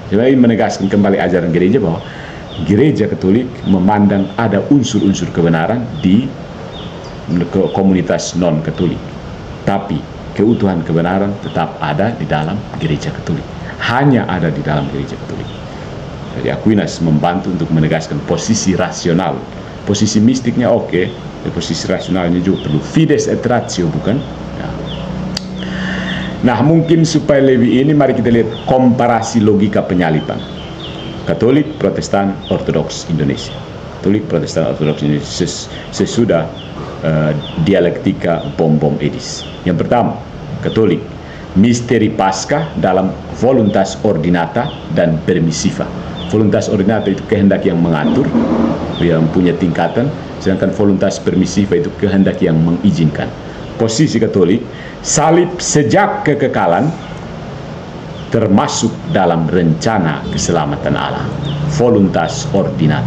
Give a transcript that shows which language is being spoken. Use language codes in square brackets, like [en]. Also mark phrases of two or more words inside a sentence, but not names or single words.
[id] Jadi menegaskan kembali ajaran gereja bahwa gereja Katolik memandang ada unsur-unsur kebenaran di komunitas non-Katolik. Tapi keutuhan kebenaran tetap ada di dalam gereja Katolik. Hanya ada di dalam gereja Katolik. Jadi Aquinas membantu untuk menegaskan posisi rasional. Posisi mistiknya oke, posisi rasionalnya juga perlu. [la] Fides et ratio, [id] bukan? Ya. Nah, mungkin supaya lebih ini, mari kita lihat komparasi logika penyaliban. Katolik, Protestan, Ortodoks Indonesia. Katolik, Protestan, Ortodoks ini sesudah dialektika bom edis. Yang pertama, Katolik, misteri Paskah dalam [la] voluntas ordinata [id] dan permissiva. [la] Voluntas ordinata [id] itu kehendak yang mengatur, yang punya tingkatan, sedangkan [la] voluntas permissiva [id] itu kehendak yang mengizinkan. Posisi Katolik, salib sejak kekekalan termasuk dalam rencana keselamatan Allah. [la] Voluntas ordinata.